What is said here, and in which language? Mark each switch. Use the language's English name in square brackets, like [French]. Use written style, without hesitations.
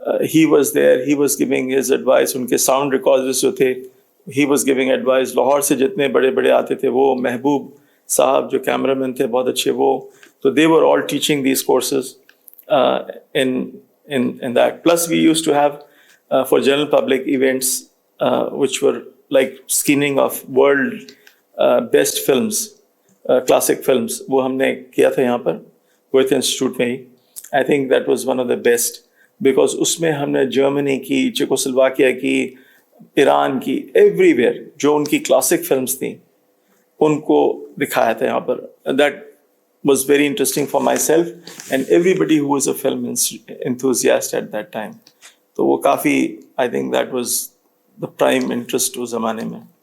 [English] He was there, he was giving his advice. [Urdu] ان کے sound recorders جو تھے, [English] he was giving advice. [Urdu] Lahore سے جتنے بڑے بڑے آتے تھے, وہ محبوب صاحب جو کیمرہ مین تھے بہت اچھے, وہ تو [English] they were all teaching these courses in that. Plus we used to have for general public events which were like screening of world best films, classic films. [Urdu] وہ ہم نے کیا تھا یہاں پر گوئتھ انسٹیٹیوٹ میں ہی. [English] I think that was one of the best because [Urdu] اس میں ہم نے جرمنی کی, چیکوسلواکیا کی, ایران کی, ایوری ویئر جو ان کی کلاسک فلمس تھیں ان کو دکھایا تھا یہاں پر. [English] That was very interesting for myself and everybody who was a film enthusiast at that time. [Urdu] تو وہ کافی, [English] I think that was the prime interest [Urdu] اس زمانے میں.